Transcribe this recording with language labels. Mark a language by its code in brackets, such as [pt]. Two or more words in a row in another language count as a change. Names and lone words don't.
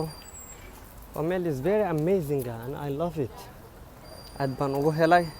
[en] Wamel is very amazing and I love it. [so] aad baan ugu helay